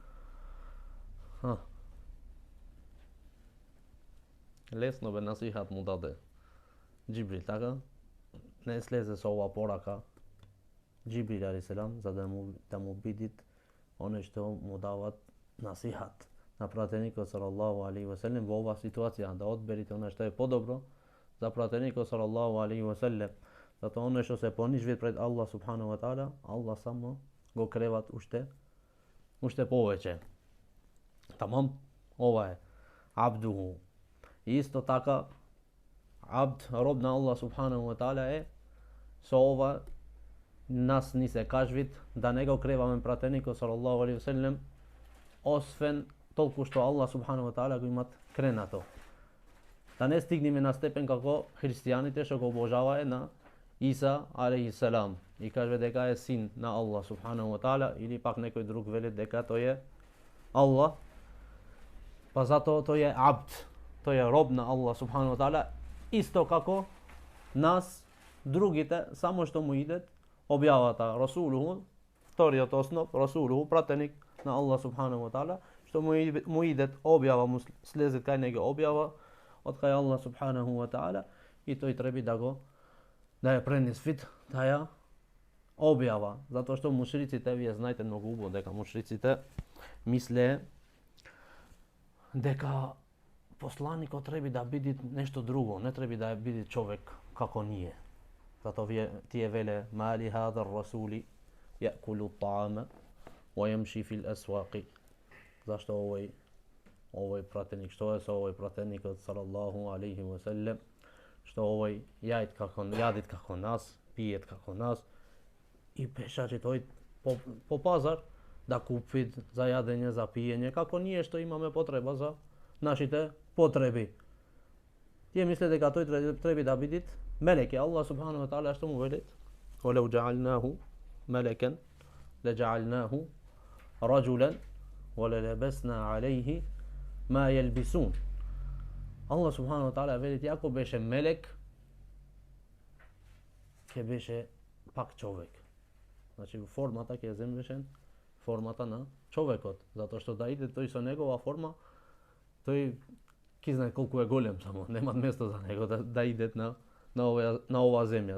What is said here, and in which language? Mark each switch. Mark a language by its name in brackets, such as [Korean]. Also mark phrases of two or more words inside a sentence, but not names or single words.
[Macedonian] Лесно бе насихат му даде Дžibril, така не слезе со ова порака Дžibril алейхиссалам за да му бидит оној што му дават насихат на пратеникот [Arabic] صلى الله عليه وسلم [Macedonian] во оваа ситуација, да одберите оној што е подобро за пратеникот [Arabic] صلى الله عليه وسلم. [Macedonian] Затоа оној што се понижви пред [Arabic] الله سبحانه وتعالى, [Macedonian] Allah само го креват уште повеќе. Тамам, ова е абдуху. И исто така абд, роб на [Arabic] الله سبحانه وتعالى [Macedonian] е со ова нас ни се кажвит да не го креваме пратеникот [Arabic] صلى الله عليه وسلم, [Macedonian] освен толку што [Arabic] الله سبحانه وتعالى [Macedonian] го имат кренато. Да не стигнеме на степен како христијаните што го обожаваe на Иса алейхиссалам и кажува дека е син на [Arabic] الله سبحانه وتعالى, [Macedonian] или пак некој друг вели дека тој е Allah, па затоа тој е абд, тој е роб на [Arabic] الله سبحانه وتعالى, [Macedonian] исто како нас другите, само што му идет објавата Расулуху, вториот основ, Расулуху, пратеник на [Arabic] الله سبحانه و [Macedonian] ta'ala, што му идет објава, му слезет кај него објава од кај [Arabic] الله سبحانه وتعالى, [Macedonian] и тој треба да ја пренесвит таја објава, затоа што мушриците, вие знаете многу убаво дека мушриците мислеа дека посланикот треба да биде нешто друго, не треба да биде човек како ние. Затоа тие веле [Arabic] مال هذا الرسول يأكل الطعام و يمشي في الأسواق. [Macedonian] Зашто овој пратеник, што е со овој пратеникот [Arabic] صلى الله عليه وسلم, [Macedonian] што овој јадит како нас, пиет како нас и пешачи тој по пазар да купи за јадење, за пиење, како ние што имаме потреба за нашите потреби. Тие мисле дека тој треба да биде мелек. [Arabic] الله سبحانه وتعالى [Macedonian] што му велит: [Arabic] "ولو جعلناه ملكا لجعلناه رجلا وللبسنا عليهم ما يلبسون." الله سبحانه وتعالى [Macedonian] велит, ако беше мелек, ќе беше пак човек. Значи формата ќе земеше формата на човекот, затоа што да иде тој со негова форма, тој ки знае колку е голем, само нема место за него да иде на оваа земја.